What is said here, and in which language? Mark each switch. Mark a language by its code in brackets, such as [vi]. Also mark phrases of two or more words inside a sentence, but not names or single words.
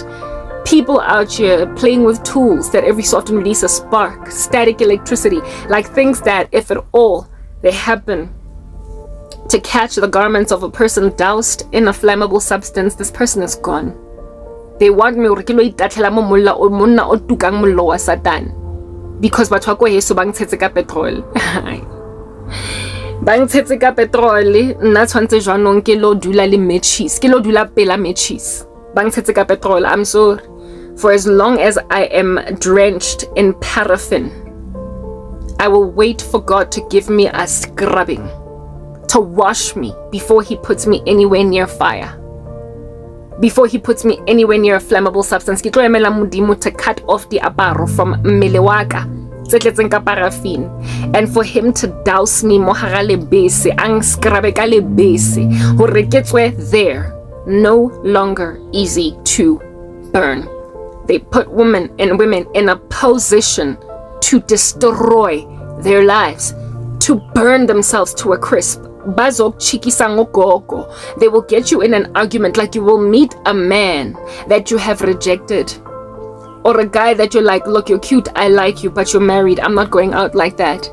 [en] People out here playing with tools that every so often release a spark, static electricity, like things that, if at all they happen to catch the garments of a person doused in a flammable substance, this person is gone. They want me because [tn] batho ba ko heso ba ntshetse ka petrol. Ba ntshetse ka petrol, nna tshwantse jwanong ke lo dula le matches, ke lo dula pela matches. Ba ntshetse ka petrol. [en] I'm sorry. For as long as I am drenched in paraffin, I will wait for God to give me a scrubbing, to wash me before he puts me anywhere near fire, before he puts me anywhere near a flammable substance. [tn] Ke tlo emela modimo [en] to cut off the [tn] aparo from mmele wa ka tse tletseng ka paraffin, [en] and for him to douse me [tn] mo hara lebese, ang scrubbe ka lebese hore ke tswe there. [en] No longer easy to burn. They put women in a position to destroy their lives, to burn themselves to a crisp. They will get you in an argument, like you will meet a man that you have rejected, or a guy that you're like, look, you're cute, I like you, but you're married, I'm not going out like that.